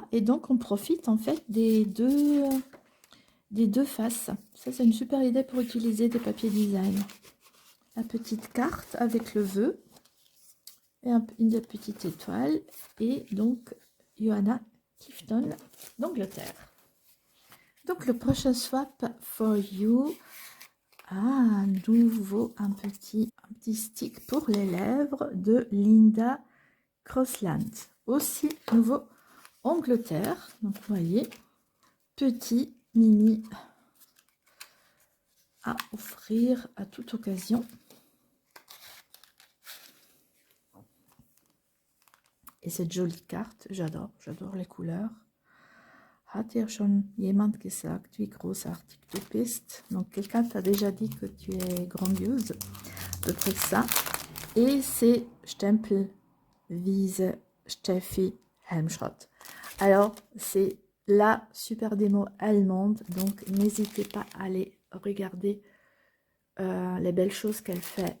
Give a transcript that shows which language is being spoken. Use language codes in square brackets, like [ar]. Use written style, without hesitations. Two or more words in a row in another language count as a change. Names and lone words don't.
[fr] Et donc on profite en fait des deux faces. Ça c'est une super idée pour utiliser des papiers design. La petite carte avec le vœu. Et une petite étoile. Et donc Johanna Clifton d'Angleterre. Donc le prochain [en] swap for you. [fr] Ah, nouveau un petit stick pour les lèvres de Linda Crossland. Aussi nouveau Angleterre. Donc vous voyez, petit mini à offrir à toute occasion. Et cette jolie carte, j'adore les couleurs. [de] Hat dir schon jemand gesagt, wie großartig du bist? [fr] Donc quelqu'un t'a déjà dit que tu es grandiose. À peu près ça. Et c'est Stempelwiese Steffi Helmschrott. Alors c'est la super démo allemande. Donc n'hésitez pas à aller regarder les belles choses qu'elle fait.